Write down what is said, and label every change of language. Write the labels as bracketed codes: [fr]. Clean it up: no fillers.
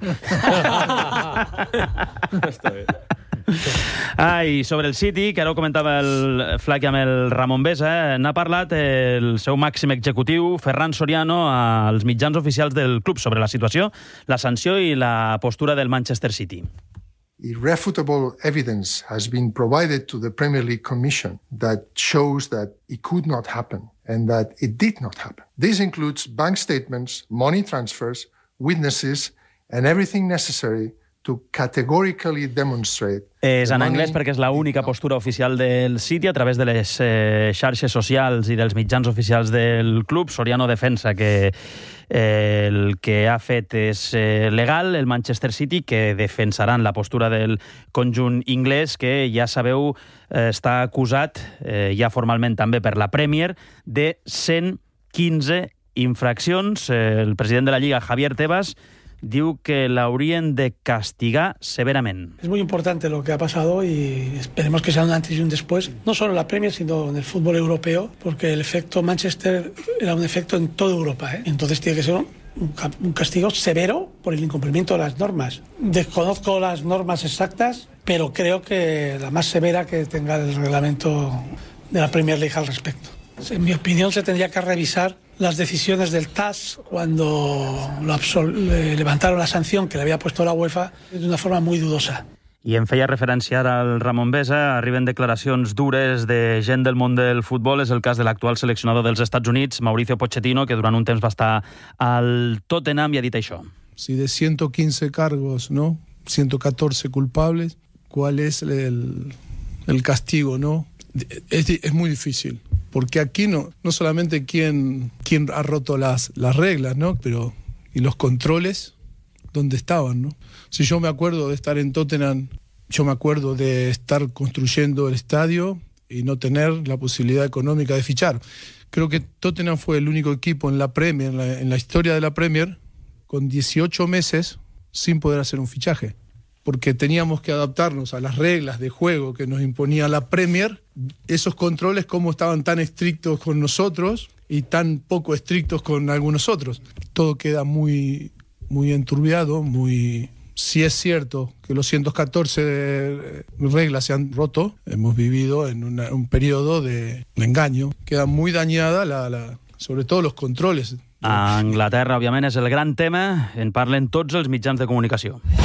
[ca] Està bé. Ai, sobre el City, que ara ho comentava el Flaqui amb el Ramon Besa, n'ha parlat el seu màxim executiu, Ferran Soriano, als mitjans oficials del club sobre la situació, la sanció i la postura del Manchester City. [en] Irrefutable evidence has been provided to the Premier League Commission that shows that it could not happen and that it did not happen. This includes bank statements, money transfers, witnesses and everything necessary to categorically demonstrate. [ca] És en anglès perquè és l'única postura oficial del City a través de les xarxes socials i dels mitjans oficials del club. Soriano defensa que el que ha fet és legal, el Manchester City, que defensaran la postura del conjunt anglès, que ja sabeu està acusat ja formalment també per la Premier de 115 infraccions. El president de la Lliga, Javier Tebas, diu que l'haurien de castigar severament. És molt important el que ha passat i esperem que sigui un antes i un després, [es] no solo en la Premier, [ca] sinó en el futbol europeu, perquè l'efecte Manchester era un efecte en tota Europa. [es] Entonces tiene que ser un castigo severo por el incumplimiento de las normas. Desconozco las normas exactas, pero creo que la más severa que tenga el reglamento de la Premier League al respecto. En mi opinión, se tendría que revisar las decisiones del TAS cuando levantaron la sanción que le había puesto la UEFA de una forma muy dudosa. [ca] I em feia referència ara al Ramon Besa. Arriben declaracions dures de gent del món del futbol. És el cas de l'actual seleccionador dels Estats Units, Mauricio Pochettino, que durant un temps va estar al Tottenham i ha dit això. [es] Si de 115 cargos, no? 114 culpables, ¿cuál es el castigo, no? Es muy difícil. Porque aquí no solamente quién ha roto las reglas, ¿no? Pero y los controles dónde estaban, ¿no? Si yo me acuerdo de estar en Tottenham, yo me acuerdo de estar construyendo el estadio y no tener la posibilidad económica de fichar. Creo que Tottenham fue el único equipo en la Premier, en la historia de la Premier, con 18 meses sin poder hacer un fichaje. Porque teníamos que adaptarnos a las reglas de juego que nos imponía la Premier. Esos controles, cómo estaban tan estrictos con nosotros y tan poco estrictos con algunos otros. Todo queda muy, muy enturbiado, muy... Si es cierto que los 114 reglas se han roto, hemos vivido en un periodo de engaño. Queda muy dañada, sobre todo los controles. [ca] A Anglaterra, òbviament, és el gran tema. En parlen tots els mitjans de comunicació.